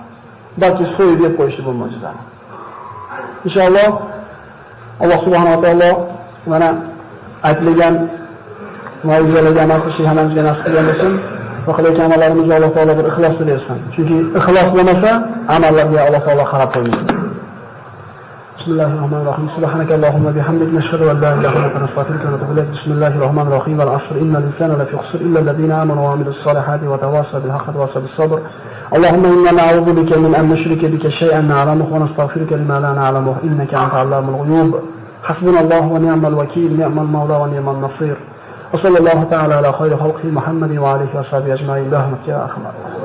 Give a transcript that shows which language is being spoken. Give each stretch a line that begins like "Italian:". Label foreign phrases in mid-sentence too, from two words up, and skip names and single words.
Uzbek: Balki so'yib deb qo'yishdi bu mo'jizani. Inshaalloh Alloh
Arabic: سبحانه وتعالى
Uzbek: mana aytilgan mo'jizalarga amal qilishni hammamizga nasib qilgan bo'lsin. va qilayotgan amallarimizga Alloh taolo bir ixlos bersin. Chunki ixlos bo'lmasa, amallarga Alloh taolo qarab qo'ymaydi. Bismillahirrohmanirrohim.
Arabic: سبحانك اللهم وبحمدك نشهد أن لا إله إلا أنت نستغفرك ونتوب إليك. بسم الله الرحمن الرحيم. والعصر إن الإنسان لفي خسر إلا الذين آمنوا وعملوا الصالحات وتواصوا بالحق وتواصوا بالصبر. اللهم إنا نعوذ بك من أن نشرك بك شيئا نعلمه ونستغفرك لما لا نعلمه إنك أنت علام الغيوب حسبنا الله ونعم الوكيل نعم المولى ونعم النصير وصلى الله تعالى على خير خلقه محمد وعلى آله وصحبه أجمعين.